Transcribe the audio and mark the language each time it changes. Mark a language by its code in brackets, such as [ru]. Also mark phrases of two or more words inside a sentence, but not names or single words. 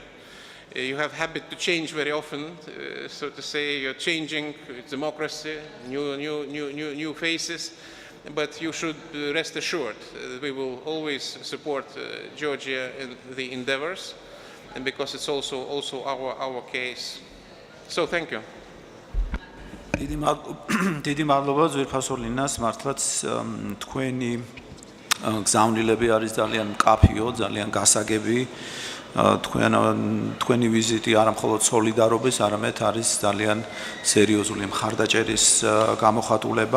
[en] You have habit to change very often, so to say. You're changing democracy, new faces. But you should rest assured that we will always support Georgia in the endeavors, and because it's also our case. So thank you. [ka] დიდი მადლობა ძვირფასო ლინას, მართლაც თქვენი გზავნილები არის ძალიან მკაფიო, ძალიან გასაგები. თქვენი ვიზიტი არა მხოლოდ სოლიდარობის, არამედ არის ძალიან სერიოზული მხარდაჭერის გამოხატულება.